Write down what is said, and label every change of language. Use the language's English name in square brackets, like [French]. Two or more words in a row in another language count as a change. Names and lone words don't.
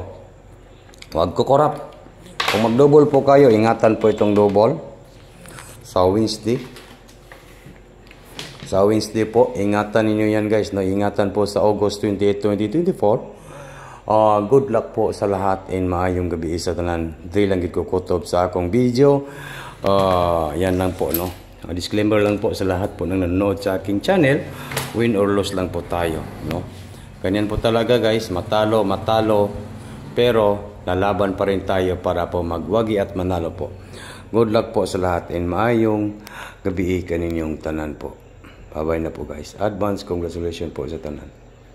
[Filipino] Huwag ko korap. Kung mag-double po kayo, ingatan po itong double sa Wednesday. Sa Wednesday po, ingatan ninyo yan guys. No? Ingatan po sa August 28, 2024. [English] Good luck [Filipino] po sa lahat and [Cebuano] maayong gabi sa tanan. [Hiligaynon] Dili lang gid ko kutob sa akong video. [Filipino] Yan lang po no. Disclaimer lang po sa lahat po nang nanonood sa aking channel. [English] Win or lose [Filipino] lang po tayo no. Ganyan po talaga guys, matalo, pero lalaban pa rin tayo para po magwagi at manalo po. [English] Good luck [Filipino] po sa lahat and [Cebuano] maayong gabi kaninyong tanan [Filipino] po. Bye-bye na po guys. [English] Advance congratulations po [Cebuano] sa tanan.